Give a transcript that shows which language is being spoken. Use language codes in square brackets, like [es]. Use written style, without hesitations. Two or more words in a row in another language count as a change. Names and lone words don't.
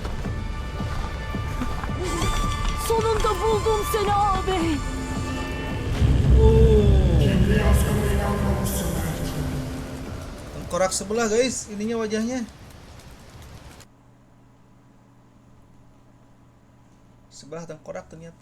[tr] Sonunda buldum seni ağabey. Kendi yazgılarını anlamışsın belki. [id] Tengkorak sebelah guys, ininya wajahnya. Sebelah tengkorak ternyata.